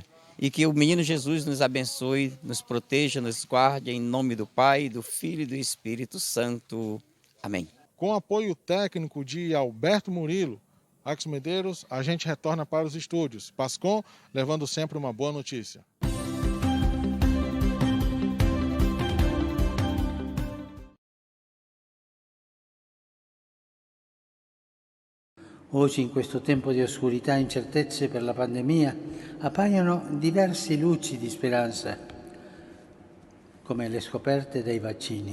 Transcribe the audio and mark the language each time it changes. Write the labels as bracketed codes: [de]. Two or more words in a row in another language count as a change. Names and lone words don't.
[pt] E que o Menino Jesus nos abençoe, nos proteja, nos guarde, em nome do Pai, do Filho e do Espírito Santo. Amém. Com apoio técnico de Alberto Murilo, Alex Medeiros, a gente retorna para os estúdios. Pascom, levando sempre uma boa notícia. [it] Oggi, in questo tempo di oscurità e incertezze per la pandemia, appaiono diverse luci di speranza, come le scoperte dei vaccini.